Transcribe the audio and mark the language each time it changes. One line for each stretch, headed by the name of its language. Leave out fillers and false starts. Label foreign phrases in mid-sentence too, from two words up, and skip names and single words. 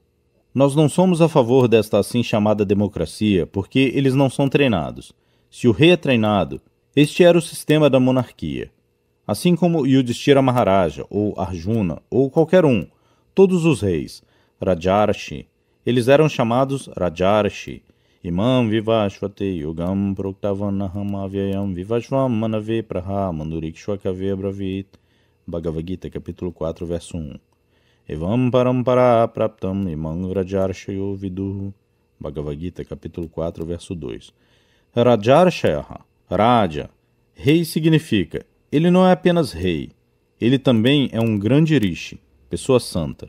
Portuguese: Nós não somos a favor desta assim chamada democracia porque eles não são treinados. Se o rei é treinado, este era o sistema da monarquia. Assim como Yudhishthira Maharaja, ou Arjuna, ou qualquer um, todos os reis, Rajarshi, eles eram chamados Rajarshi.
Sanskrit: Imam Vivashvate Yugam Proktavanaham Avyayam Vivashvam Manave Praha Mandurikshvakave Bravit.
Portuguese: Bhagavad Gita, capítulo 4, verso 1.
Sanskrit: Evam Parampara Praptam Imam Rajarshayo Viduhu.
Portuguese: Bhagavad Gita, capítulo 4, verso 2. Rajarshayaha, Raja, rei significa, ele não é apenas rei, ele também é um grande rishi, pessoa santa.